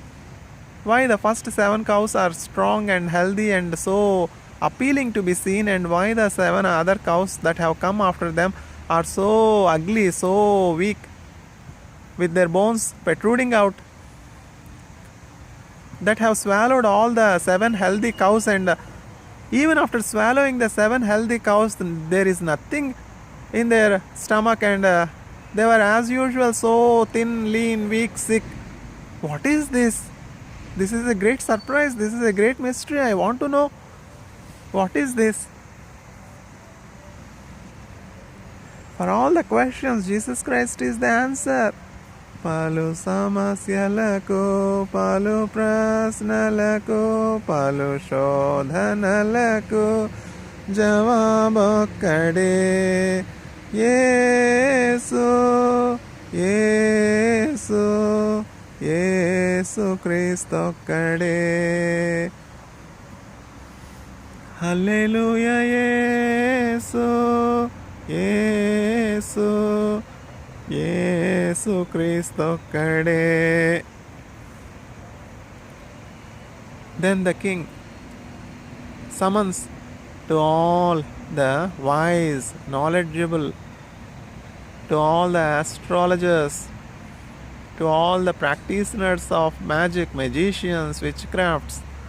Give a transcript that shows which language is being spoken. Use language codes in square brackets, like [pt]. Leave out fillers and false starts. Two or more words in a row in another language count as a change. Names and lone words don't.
[en] Why the first 7 cows are strong and healthy and so appealing to be seen, and why the 7 other cows that have come after them are so ugly, so weak, with their bones protruding out, that have swallowed all the 7 healthy cows, and even after swallowing the 7 healthy cows, there is nothing in their stomach, and they were as usual so thin, lean, weak, sick. What is this? This is a great surprise. This is a great mystery. I want to know. What is this? For all the questions, Jesus Christ is the answer. [te] పలు సమస్యలకు, పలు ప్రశ్నలకు, పలు శోధనలకు, జవాబొక్కడే. యేసు, యేసు, యేసు క్రీస్తొక్కడే. Hallelujah, యేసు, యేసు, యేసు క్రీస్తొక్కడే. [en] Then the king summons to all the wise, knowledgeable, to all the astrologers, to all the practitioners of magic, magicians, witchcrafts.